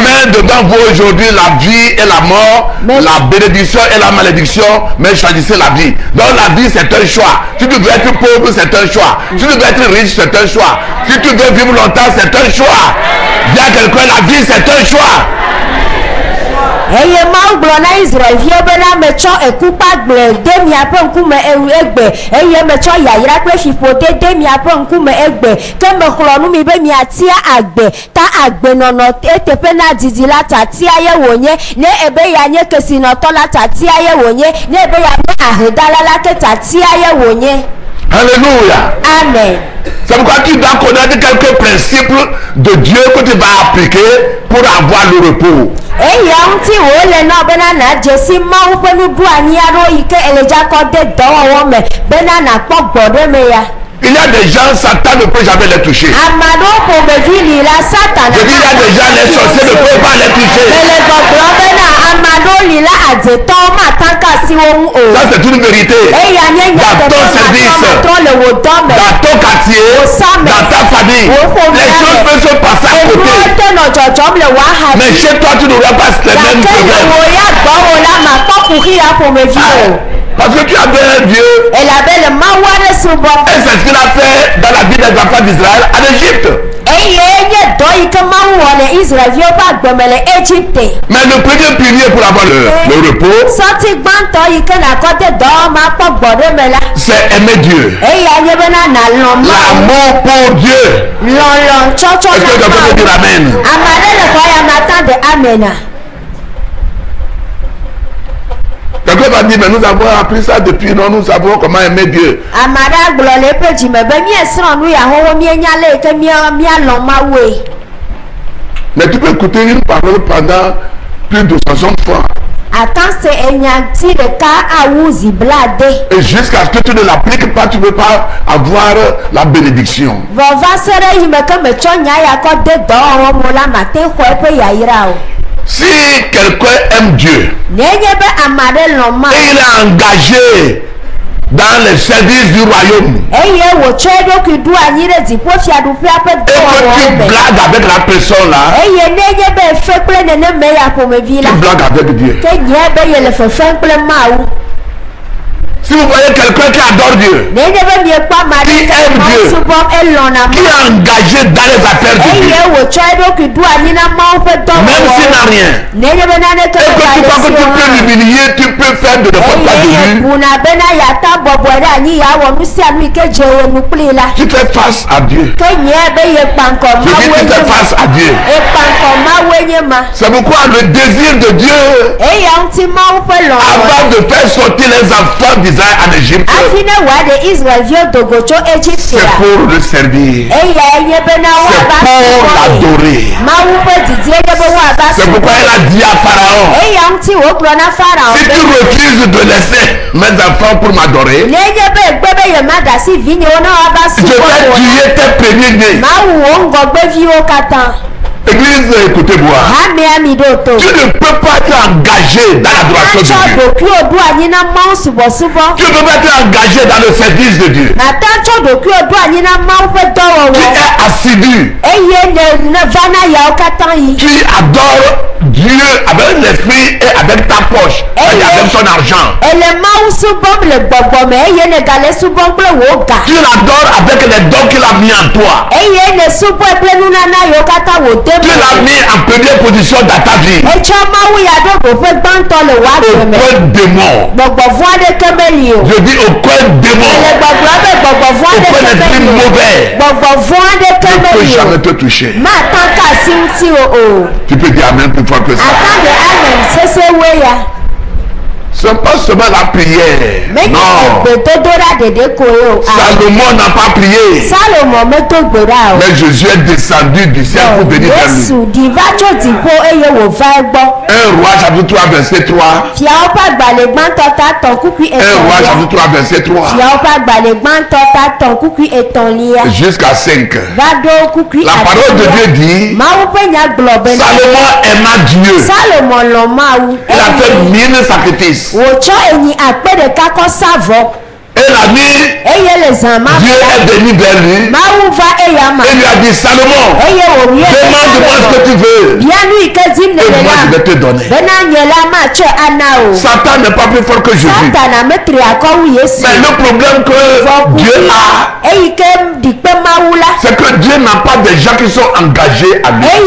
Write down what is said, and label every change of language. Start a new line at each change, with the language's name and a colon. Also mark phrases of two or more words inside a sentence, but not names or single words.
French: mets devant vous aujourd'hui la vie et la mort, Mais- la bénédiction et la malédiction, mais choisissez la vie. Donc la vie c'est un choix. Si tu veux être pauvre, c'est un choix. Si tu veux être riche, c'est un choix. Si tu veux vivre longtemps, c'est un choix. Dis à quelqu'un, la vie c'est un choix.
Ewe: eye Mawu gblɔ na Israelviwo bena metsɔ ekukpagble de miaƒe ŋkume egbe eye metsɔ yayra kple fiƒode de miaƒe ŋkume egbe ke mexlɔ nu mi be miatia agbe ta agbenɔnɔ eteƒe na didi la tatia ye wònye ne ebe yanye kesinɔtɔ la tatia ye wònye ne ebe yanye ahedala la ke tatia ye wònye.
French: Alléluia. Amen. C'est pourquoi tu dois connaître quelques principes de Dieu que tu vas appliquer pour avoir le repos.
Ewe: eya ŋuti wòle nɔ bena nadze si Mawu ƒe nuɖoanyi aɖewo yi ke eledzakɔ de dɔwɔwɔ me bena nakpɔ gbɔɖeme ya.
French: Il y a des gens, Satan ne peut jamais les toucher.
Ewe: Ame aɖewo ƒomevi li la Satana.
French: Je dis, il y a des gens, les sorciers ne peuvent pas les toucher.
Ewe: Mele gbɔgblɔ bena ame aɖewo li la adzetɔwo mata ka asi wo ŋu o.
French: Ça, c'est une vérité.
Ewe: Eya nye
French: Dans ton service,
Ewe: matrɔ le wò dɔ me.
French: dans ton quartier, dans ta famille, les choses peuvent se passer à
Ewe: Enuwo
French: côté.
Ewe: te nɔ dzɔdzɔm le wò axa
French: Mais
Ewe: dzi.
French: chez toi, tu n'auras pas les mêmes
Ewe: Gake le
French: problèmes.
Ewe: wò ya gbɔ wò la makpɔ kuxi ya ƒomevi o.
French: Parce que tu as un Dieu.
Ewe: Elabe le Mawu aɖe subɔ.
French: Et c'est ce qu'il a fait dans la vie des enfants d'Israël en Égypte.
Ewe: Eye nye dɔ yi ke Mawu wɔ le Israelviwo ƒe agbeme le Egypte.
French: Mais le premier pilier pour avoir le repos,
Ewe: Sɔti gbãtɔ yi ke nakɔ de dɔwɔma kpɔ gbɔɖeme la.
French: c'est aimer Dieu.
Ewe: Eya nye bena nalɔ̃ Mawu.
French: L'amour pour Dieu.
Ewe: Lɔlɔ̃ tsɔtsɔ
French: Est-ce que
Ewe: na
French: quelqu'un peut dire
Ewe: Mawu.
French: Amen?
Ewe: Ame aɖe le xɔ ya mata de amena.
French: Quelqu'un va dire, mais nous avons appris ça depuis, non, nous savons comment aimer Dieu.
Ewe: Ame aɖe agblɔ le eƒe dzime be miesrɔ̃ nu ya xoxo mienya le yi ke mialɔ̃ Mawue.
French: Mais tu peux écouter une parole pendant plus de 60 fois.
Ewe: Ata se enyati ɖeka awu zi blaade.
French: Et jusqu'à ce que tu ne l'appliques pas, tu ne peux pas avoir la bénédiction.
Ewe: Vɔva se ɖe yi me ke metsɔ nya ya kɔ de dɔwɔwɔ mo la mate xɔ eƒe yayra o.
French: Si quelqu'un aime Dieu
Ewe: Nenye be ame aɖe lɔ̃ Mawu.
French: et il est engagé dans le service du royaume,
Ewe: Eye wòtsɔ eɖokui ɖo anyi ɖe dziƒofiaɖuƒea ƒe
French: et que
Ewe: dɔwɔwɔwo
French: tu
Ewe: me.
French: blagues avec la personne là,
Ewe: Eye nenye be efe kple neneme ya ƒomevi la.
French: tu blagues avec Dieu.
Ewe: Ke nye be ye le fefem kple Mawu.
French: Si vous voyez quelqu'un qui adore Dieu,
Ewe: Nenye be miekpɔ ame aɖe
French: Qui
Ewe: ke
French: aime
Ewe: Mawu
French: Dieu?
Ewe: subɔm elɔ̃na
French: qui
Ewe: Mawu.
French: est engagé dans les affaires de Dieu,
Ewe: Eye wòtsɔ eɖokui ɖo anyi na Mawu ƒe
French: même s'il n'a
Ewe: dɔwɔwɔwo.
French: rien,
Ewe: Nenye be naneke
French: et que tu crois que tu peux l'humilier, tu peux faire de n'importe quoi de
Ewe: eye
French: lui,
Ewe: buna bena yata bɔbɔe ɖe anyi yawɔ nu sia nu yi ke dze wo nu kpli la.
French: tu fais face à Dieu.
Ewe: Ke nye be ye kpankɔ
French: Je dis,
Ewe: Mawue
French: tu
Ewe: nye
French: fais
Ewe: ma.
French: face à Dieu.
Ewe: Ekpankɔ Mawue nye ma.
French: C'est pourquoi le désir de Dieu,
Ewe: Eya ŋuti Mawu ƒe lɔlɔ̃.
French: avant de faire sortir les enfants d'Israël en Égypte,
Ewe: Hafi ne wòaɖe Israelviwo dogo tso Egypte
French: c'est
Ewe: la.
French: pour le servir.
Ewe: Eya nye bena
French: C'est
Ewe: woava
French: pour
Ewe: subɔe.
French: l'adorer.
Ewe: Mawu ƒe didi enye be woava
French: C'est pourquoi
Ewe: subɔe.
French: elle a dit à Pharaon,
Ewe: Eya ŋuti wògblɔ na Farao
French: si tu
Ewe: be
French: refuses de laisser mes enfants pour m'adorer,
Ewe: nenye be egbe be yemaɖe asi vinyewo ne woava
French: je vais
Ewe: subɔe o la,
French: tuer tes premiers-nés.
Ewe: Mawu wo ŋgɔgbeviwo katã.
French: Église, écoutez-moi.
Ewe: Hame ami ɖo to.
French: Tu ne peux pas être engagé dans l'adoration de
Ewe: Tsɔ
French: Dieu.
Ewe: ɖokuiwo ɖo anyi na Mawu subɔsubɔ.
French: Tu ne peux pas être engagé dans le service de Dieu.
Ewe: Nata tsɔ ɖokuiwo ɖo anyi na Mawu ƒe
French: Tu
Ewe: dɔwɔwɔ.
French: es assidu.
Ewe: Eye ne va na yawo katã yi.
French: Tu adores Dieu avec l'esprit et avec ta poche, et avec ton argent.
Ewe: Ele Mawu subɔm le gbɔgbɔ me eye ne gale subɔm kple wò ga.
French: Tu l'adores avec les dons qu'il a mis en toi.
Ewe: Eye ne subɔe kple nunana yiwo katã wò de
French: Tu l'as mis en première position dans ta vie.
Ewe: Etsɔ Mawu ya ɖo ɖoƒe gbãtɔ le wò agbe me.
French: Aucun démon.
Ewe: Gbɔgbɔvu aɖeke meli o.
French: Je dis aucun démon.
Ewe: Ele gbɔgblɔ be gbɔgbɔvu
French: Aucun
Ewe: aɖeke
French: esprit
Ewe: meli o.
French: mauvais
Ewe: Gbɔgbɔvu aɖeke
French: ne peut
Ewe: meli o.
French: jamais te toucher.
Ewe: Mata ka asi ŋuti o.
French: Tu peux dire amen plus fort que ça.
Ewe: Ata de amen sesewoe ya.
French: Ce n'est pas seulement la prière.
Ewe: Menye
French: Non.
Ewe: egbedodoɖa ɖeɖe koe o.
French: Salomon n'a pas prié.
Ewe: Salomo medo gbe ɖa o.
French: Mais Jésus est descendu du ciel pour venir vers lui.
Ewe: Yesu ɖi va tso dziƒo eye wòva egbɔ.
French: 1 Roi chapitre 3 verset 3.
Ewe: Fiawo ƒe agbalẽ gbãtɔ ta tɔn kukui
French: 1 Roi
Ewe: etɔ̃lia.
French: chapitre 3 verset 3.
Ewe: Fiawo ƒe agbalẽ gbãtɔ ta tɔn kukui etɔ̃lia.
French: Jusqu'à 5.
Ewe: Va ɖo kukui
French: La parole de Dieu dit,
Ewe: Mawu ƒe nya gblɔ be
French: Salomon aima Dieu.
Ewe: Salomo lɔ̃ Mawu.
French: Il a fait 1000 sacrifices.
Ewe: Wòtsɔ enyi akpe ɖeka kɔ sa vɔ.
French: Et la nuit,
Ewe: Eye le
French: Dieu est venu vers lui et lui a dit Salomon, demande-moi ce que tu veux et moi je vais te donner. Satan n'est pas plus fort que Jésus. Mais le problème que Dieu a, c'est que Dieu n'a pas des gens qui sont engagés à lui.